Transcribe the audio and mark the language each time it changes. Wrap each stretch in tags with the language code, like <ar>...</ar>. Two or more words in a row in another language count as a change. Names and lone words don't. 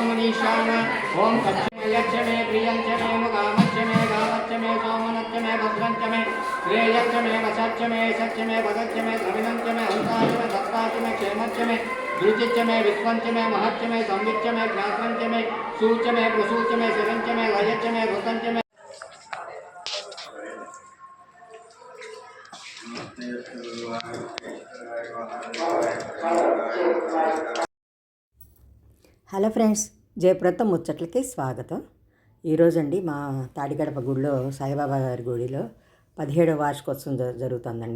<sa>मनीषाण ओं यच्च मे प्रियञ्च मे मुगामच्च मे गावच्च मे सोमनच्च मे भद्रञ्च मे श्रेयश्च मे वशच्च मे यशच्च मे भगच्च मे द्रविणञ्च मे हंसाच मे दत्ताच मे क्षेमच्च मे धृतिच्च मे विश्वञ्च मे महच्च मे संविच्च मे ज्ञात्रञ्च मे सूच मे प्रसूच मे शिरञ्च मे लयच्च मे ऋतञ्च मे</sa> <en>Hello friends,</en> <te>జయప్రద ముచ్చట్లకి స్వాగతం. ఈరోజండి మా తాడిగడప గుడిలో సాయిబాబా గారి గుడిలో 17వ వార్షికోత్సవం జరుగుతుందండి.</te>